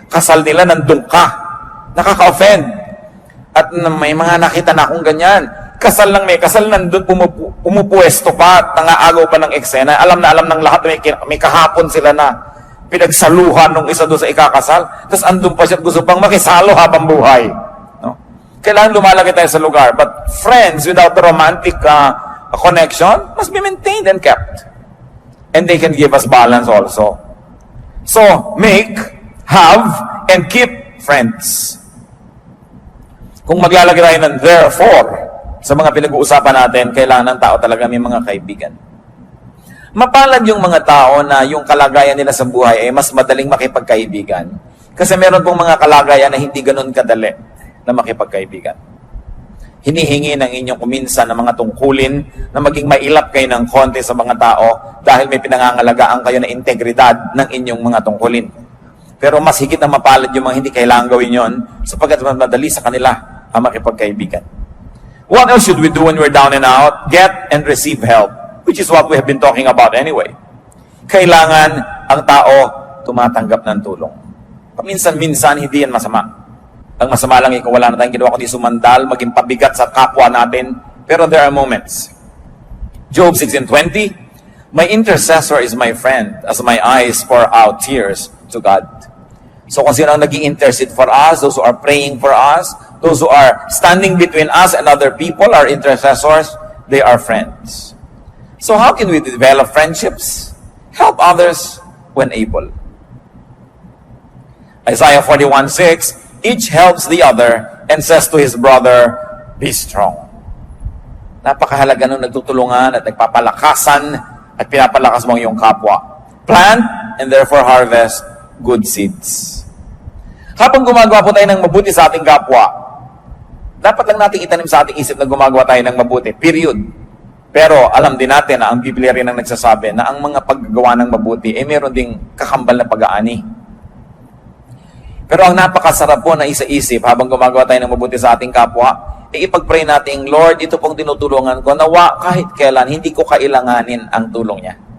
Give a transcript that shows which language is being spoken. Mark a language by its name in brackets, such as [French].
[Filipino] Kasal nila, nandun ka. Nakaka-offend. At may mga nakita na akong ganyan. Kasal lang kasal nandun, pumupuesto pa at nang-aagaw pa ng eksena. Alam na alam ng lahat, may kahapon sila na pinagsaluhan ng isa doon sa ikakasal. Tapos andun pa siya at gusto pang makisalo habang buhay. No? Kailangan lumalaki tayo sa lugar. [English] But friends without the romantic a connection must be maintained and kept. And they can give us balance also. So, make, have, and keep friends. [Filipino] Kung maglalagay tayo ng therefore sa mga pinag-uusapan natin, kailangan ng tao talaga may mga kaibigan. Mapalad yung mga tao na yung kalagayan nila sa buhay ay mas madaling makipagkaibigan. Kasi meron pong mga kalagayan na hindi ganun kadali na makipagkaibigan. Hinihingi ng inyong kuminsan ng mga tungkulin na maging mailap kayo ng konti sa mga tao dahil may pinangangalagaan kayo na integridad ng inyong mga tungkulin. Pero mas higit na mapalad yung mga hindi kailangan gawin yon sapagkat mas madali sa kanila ang makipagkaibigan. [English] What else should we do when we're down and out? Get and receive help, which is what we have been talking about anyway. [Filipino] Kailangan ang tao tumatanggap ng tulong. Paminsan-minsan, hindi yan masama. Ang masama lang kung wala na tayong ginawa kundi sumandal, maging pabigat sa kapwa natin. [English] Pero there are moments. Job 16:20, my intercessor is my friend as my eyes pour out tears to God. So [Filipino] kung sino ang nag-i-intercede [English] for us, those who are praying for us, those who are standing between us and other people, our intercessors, they are friends. So how can we develop friendships? Help others when able. Isaiah 41:6, each helps the other and says to his brother, be strong. [Filipino] Napakahalaga nung nagtutulungan at nagpapalakasan at pinapalakas mo ang iyong kapwa. [English] Plant and therefore harvest good seeds. [Filipino] Habang gumagawa po tayo ng mabuti sa ating kapwa, dapat lang natin itanim sa ating isip na gumagawa tayo ng mabuti. Period. Pero alam din natin na ang Biblia rin ang nagsasabi na ang mga paggagawa ng mabuti ay meron ding kakambal na pag-aani. Pero ang napakasarap po na isa-isip habang gumagawa tayo ng mabuti sa ating kapwa, ipag-pray natin, Lord, ito pong tinutulungan ko, nawa kahit kailan, hindi ko kailanganin ang tulong niya.